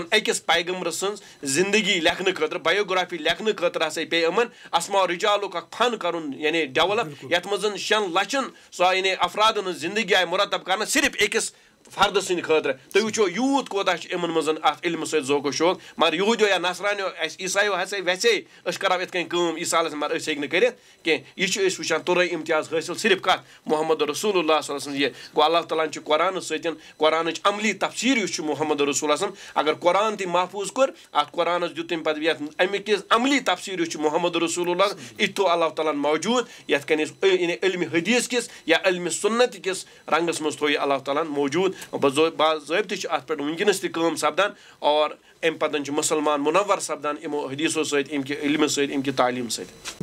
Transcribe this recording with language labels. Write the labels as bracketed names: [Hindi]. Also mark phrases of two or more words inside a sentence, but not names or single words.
[Kashmiri] أکِس پیغمبر سٕنٛز زندگی لیکھنہٕ خٲطرٕ بایوگرافی لیکھنہٕ خٲطرٕ ہسا پیٚیہِ یِمن اسما رِجالُک اکھ فن کرُن یعنی ڈیولپ یتھ منٛز 6 لَچھن سۄ یعنی افرادن ہٕنٛز زندگی آیہِ مُرتب کرنہٕ صرف أکِس فردٕ سٕنٛدِ خٲطرٕ تُہۍ وٕچھو یوٗت کوتاہ چھُ یِمن منٛز اَتھ علمہٕ سۭتۍ ذوق شوق مگر یہوٗدیو یا نصرانیو اَسہِ عیٖسایو ہسا ویژے أسۍ کرو یِتھ کٔنۍ کٲم عیٖسا علیہ مگر أسۍ ہیٚکۍ نہٕ کٔرِتھ کینٛہہ یہِ چھِ أسۍ وٕچھان تُرٲے امتیاز حٲصِل صرف کتھ محمد رسول اللہ [Arabic] صلی اللہ علیہ وسلم [Kashmiri] یہِ گوٚو اللہ تعالیٰ ہن چھُ قرآنہٕ سۭتۍ قرآنٕچ عملی تفسیٖر یُس چھُ محمد رسول اللہ اگر قرآن تہِ محفوٗظ کوٚر اتھ قرآنس دیُت تٔمۍ پتہٕ یتھ اَمِکِس عملی تفسیٖر یُس چھُ محمد رسول اللہ یہِ تہِ تھوٚو اللہ تعالیٰ ہن موجوٗد یتھ کٔنۍ أسۍ علمِ حدیٖث کِس یا علمِ سُنت کِس رنٛگس منٛز تھوٚو یہِ اللہ تعالیٰ ہن موجوٗد باضٲبطہٕ چھِ اتھ پٮ۪ٹھ وٕنکیٚنس تہِ کٲم سپدان اور اَمہِ پتہٕ چھِ مُسلمان مُنور سپدان یِمو حدیٖثو سۭتۍ اَمہِ کہِ علمہٕ سۭتۍ اَمہِ کہِ تعلیٖم سۭتۍ